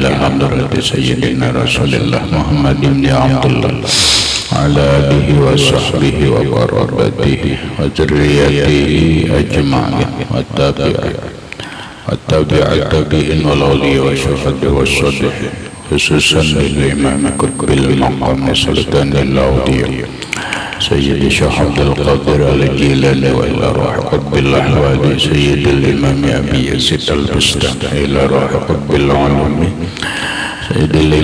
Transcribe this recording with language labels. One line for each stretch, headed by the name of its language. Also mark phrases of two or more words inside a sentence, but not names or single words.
Arabic: حضرة سيدنا رسول الله محمد بن عبد الله على آله وصحبه وقرابته وذريته أجمعين و تابعين والأولياء والشهداء والصالحين خصوصا للإمام قطب المقام سلطان الأولياء سيدي شيخ عبد القادر الجيلاني وإلى روح قطب الأحوال سيد الإمام أبي يزيد البسطامي إلى روح قطب العلوم سيد